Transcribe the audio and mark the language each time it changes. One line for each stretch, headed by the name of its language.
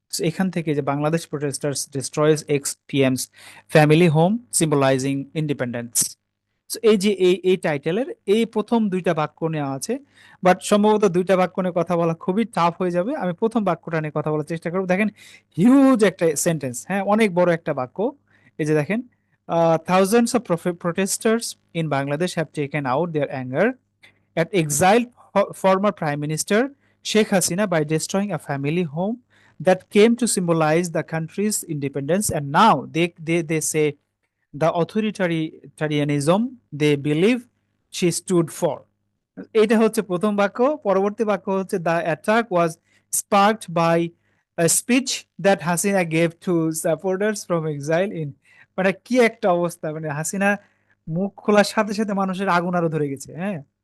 Bangla: এখান থেকে যে
English: Bangladesh protesters destroys ex PM's family home symbolizing independence.
Bangla: এই যে এই টাইটেলের এই প্রথম দুইটা বাক্য নেওয়া আছে। বাট সম্ভবত দুইটা বাক্য নিয়ে কথা বলা খুবই টাফ হয়ে যাবে, আমি প্রথম বাক্যটা নিয়ে কথা বলার চেষ্টা করবো। দেখেন, হিউজ একটা সেন্টেন্স, হ্যাঁ, অনেক বড় একটা বাক্য।
English: এই যে দেখেন, thousands of protesters in Bangladesh have taken out their anger at exiled former Prime Minister Sheikh Hasina by destroying a family home that came to symbolize the country's independence. And now they say the authoritarianism they believe she stood for.
Bangla: এটা হচ্ছে প্রথম বাক্য। পরবর্তী বাক্য হচ্ছে
English: The attack was sparked by speech that Hasina gave to supporters from exile in.
Bangla: মানে কি একটা অবস্থা, মানে হাসিনা মুখ খোলার সাথে সাথে মানুষের আগুন আরো ধরে গেছে, হ্যাঁ।